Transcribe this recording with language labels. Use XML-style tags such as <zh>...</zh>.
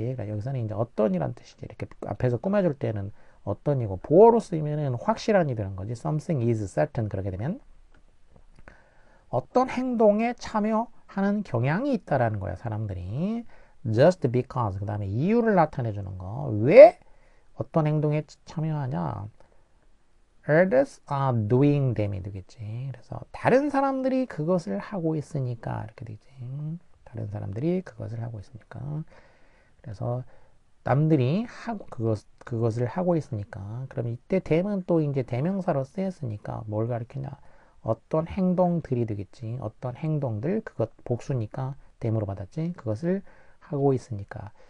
<ko>그러니까 여기서는 이제 어떤이라는 뜻이지. 이렇게 앞에서 꾸며줄 때는 어떤이고 보어로 쓰이면은 확실한이 되는 거지.</ko> <en>something is certain</en> <ko>그렇게 되면 어떤 행동에 참여하는 경향이 있다라는 거야. 사람들이 just because 그 다음에 이유를 나타내 주는 거. 왜 어떤 행동에 참여하냐?</ko> <en>Others are doing them이</en> <ko>되겠지. 그래서 다른 사람들이 그것을 하고 있으니까 이렇게 되지. 다른 사람들이 그것을 하고 있으니까. 그래서 남들이 그것을 하고 있으니까. 그럼 이때 them은 또 이제 대명사로 쓰였으니까 뭘 가리키냐? 어떤 행동들이 되겠지. 어떤 행동들 그것 복수니까 them으로 받았지. 그것을 하고 있으니까.</ko>